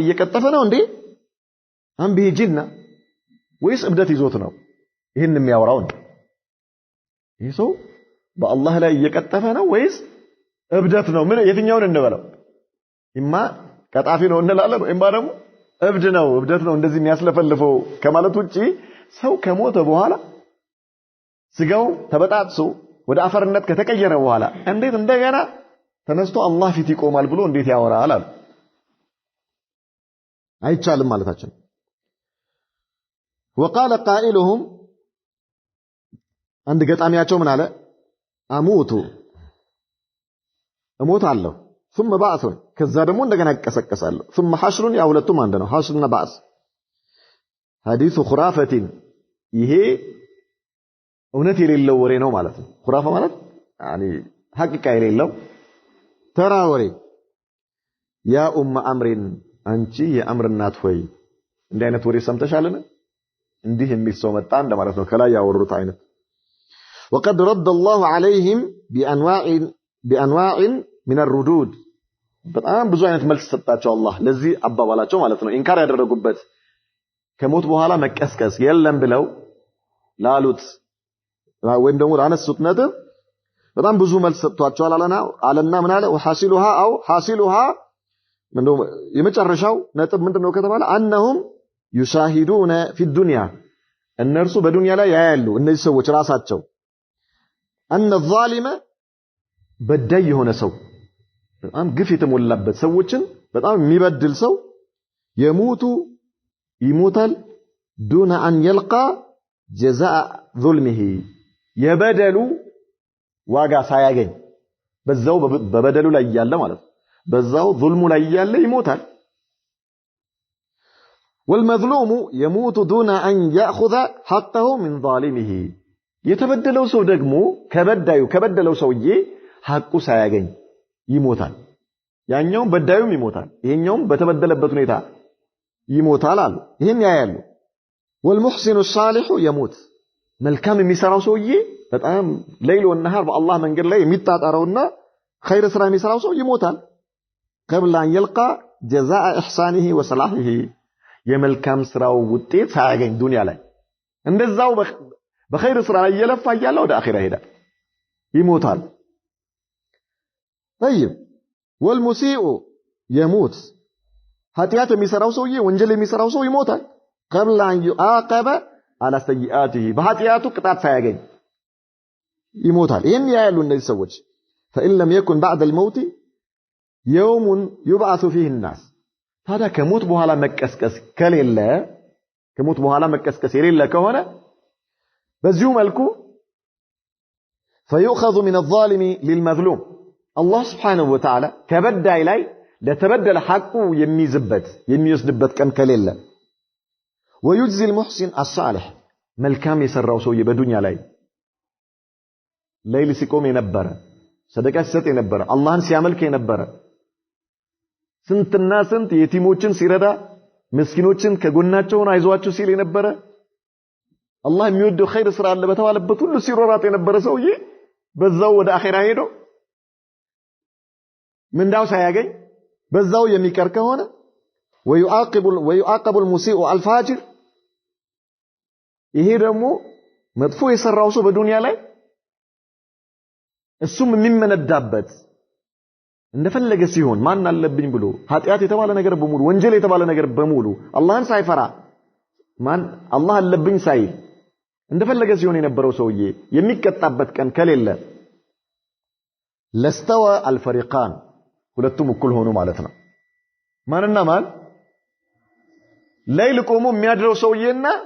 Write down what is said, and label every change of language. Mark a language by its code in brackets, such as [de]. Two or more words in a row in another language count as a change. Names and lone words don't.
[am] እየቀጠፈ ነው እንዴ [ar] أم به جنة [am] ወይስ እብደት ይዞት ነው ይሄን የሚያወራው ይሄ ሰው በአላህ ላይ እየቀጠፈ ነው ወይስ እብደት ነው ምን የትኛውን እንበለው ኢማ ቀጣፊ ነው እንላለን ኢማ ደግሞ እብደት ነው እንደዚህ የሚያስለፈልፈው ከማለት ውጪ ሰው ከሞተ በኋላ ስጋው ተበጣጥሶ ወደ አፈርነት ከተቀየረ በኋላ እንዴት እንደገና ተነስቶ አላህ ፊት ይቆማል ብሎ እንዴት ያወራል አሉ አይቻልም ማለታችን [ar] وقال قائلهم عند [am] ገጣሚያቸው ምን አለ እሞታለሁ [ar] ثم بعث [am] ከዛ ደግሞ እንደገና ይቀሰቀሳለሁ [ar] ثم حشر [am] ያ ሁለቱም አንድ ነው حشرና بعث [ar] حديث خرافه [am] ይሄ እውነት የሌለው ወሬ ነው ማለት ነው خرافه ማለት يعني ሐቂቃ የሌለው ተራ ወሬ [ar] يا أم عمرو [am] አንቺ የአምር እናት ሆይ እንዲህ አይነት ወሬ ሰምተሻልን እንዲህ የሚል ሰው መጣ እንደማለት ነው ከላይ ያወሩት አይነት [ar] وقد رد الله عليهم بانواع من الردود [am] በጣም ብዙ አይነት መልስ ሰጣቸው አላህ ለዚህ አባባላቸው ማለት ነው ኢንካር ያደረጉበት ከሞት በኋላ መቀስቀስ የለም ብለው ላሉት ወይም ደግሞ አነሱት ነጥብ በጣም ብዙ መልስ ሰጥቷቸዋል አለና ምን አለ حاصلها ምንድነው የመጨረሻው ነጥብ ምንድነው ከተባለ [ar] انهم يشاهدون في الدنيا [am] እነርሱ በዱንያ ላይ ያያሉ እነዚህ ሰዎች ራሳቸው [ar] ان الظالم [am] በዳይ የሆነ ሰው በጣም ግፍ የተሞላበት ሰዎችን በጣም የሚበድል ሰው ይሞታል [ar] دون ان يلقى جزاء ظلمه [am] የበደሉ ዋጋ ሳያገኝ በዛው በበደሉ ላይ ያለ ማለት በዛው ظلሙ ላይ ያለ ይሞታል [ar] والمظلوم يموت دون ان ياخذ حقه من ظالمه [am] የተበደለው ሰው ደግሞ ከበደለው ሰውዬ ሐቁ ሳያገኝ ይሞታል ያኛው በዳዩም ይሞታል ይሄኛውም በተበደለበት ሁኔታ ይሞታል አሉ ይሄን ያያሉ [ar] والمحسن الصالح يموت [am] መልካም የሚሰራው ሰውዬ በጣም ሌሊት ወነሃር በአላህ መንገድ ላይ የሚጣጣረውና ኸይር ስራ የሚሰራው ሰው ይሞታል [ar] قبل ان يلقى جزاء احسانه وصلاحه [am] የመልካም ስራው ውጤት ሳያገኝ ዱንያ ላይ እንደዛው በኸይር ስራ ላይ የለፋ ያለ ወደ አኺራ ሄዳል ይሞታል [ar] طيب والمسيء يموت [am] ኃጢአት የሚሰራው ሰውዬ ወንጀል የሚሰራው ሰው ይሞታል [ar] قبل ان يعاقب على سيئاته [am] በኃጢአቱ ቅጣት ሳያገኝ ይሞታል ይሄን ያያሉ እነዚህ ሰዎች [ar] فإن لم يكن بعد الموت يوم يبعث فيه الناس [am] ታዲያ ከሞት በኋላ መቀስቀስ የሌለ ከሆነ በዚሁ መልኩ [ar] فيؤخذ من الظالم للمظلوم الله سبحانه وتعالى [am] ከበዳይ ላይ ለተበደለ ሐቁ የሚወስድበት ቀን ከሌለ [ar] ويجزي المحسن الصالح [am] መልካም የሰራው ሰው በዱንያ ላይ ሌሊት ሲቆም የነበረ ሰደቃ ሲሰጥ የነበረ አላህን ሲያመልክ የነበረ ስንትና ስንት የቲሞችን ሲረዳ ምስኪኖችን ከጎናቸው አይዟችሁ ሲል የነበረ አላህ የሚወደው ኸይር ስራ አለ በተባለበት ሁሉ ሲሮራጥ የነበረ ሰውዬ በዛው ወደ አኺራ ሄዶ ምንዳው ሳያገኝ በዛው የሚቀር ከሆነ [ar] ويعاقب المسيء الفاجر [am] ይሄ ደግሞ መጥፎ የሰራው ሰው በዱንያ ላይ እሱም የሚመነዳበት እንደፈለገ ሲሆን ማን አለብኝ ብሎ ኃጢአት የተባለ ነገር በሙሉ ወንጀል የተባለ ነገር በሙሉ አላህን ሳይፈራ ማን አላህ አለብኝ ሳይል እንደፈለገ ሲሆን የነበረው ሰውዬ የሚቀጣበት ቀን ከሌለ [ar] لاستوى الفريقان [am] ሁለቱም እኩል ሆኑ ማለት ነው ማንና ማን ሌሊት ቆሞ የሚያድረው ሰውዬና